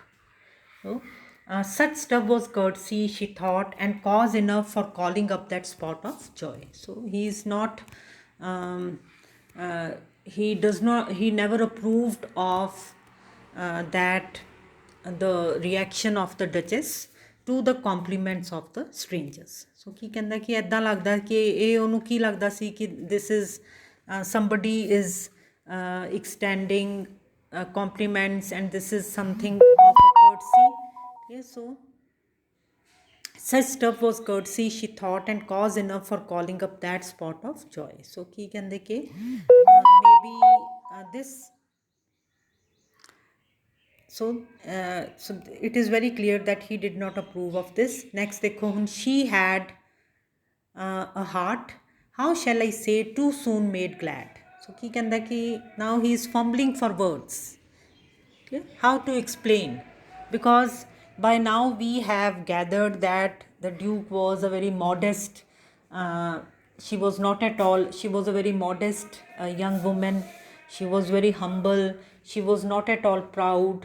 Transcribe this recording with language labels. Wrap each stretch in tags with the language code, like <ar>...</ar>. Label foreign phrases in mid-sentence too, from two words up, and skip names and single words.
<en>So, such stuff was courtesy, she thought, and cause enough for calling up that spot of joy. So he is not, um, he does not, he never approved of that the reaction of the Duchess to the compliments of the strangers. So</en> <pa>ਕੀ ਕਹਿੰਦਾ ਕਿ ਐਦਾਂ ਲੱਗਦਾ ਕਿ ਇਹ ਉਹਨੂੰ ਕੀ ਲੱਗਦਾ ਸੀ ਕਿ</pa> <en>this is somebody is extending compliments and this is something of a courtesy. Okay, so such stuff was courtesy, she thought, and cause enough for calling up that spot of joy. So</en> <pa>ਕੀ ਕਹਿੰਦੇ ਕਿ</pa> <en>maybe this. So it is very clear that he did not approve of this. Next देखो hun, she had a heart, how shall I say, too soon made glad. So</en> <pa>ਕੀ ਕਹਿੰਦਾ ਕਿ</pa> <en>now he is fumbling for words. Okay? How to explain? Because by now we have gathered that the Duke was a very modest, she was not at all, she was a very modest young woman, she was very humble, she was not at all proud.</en>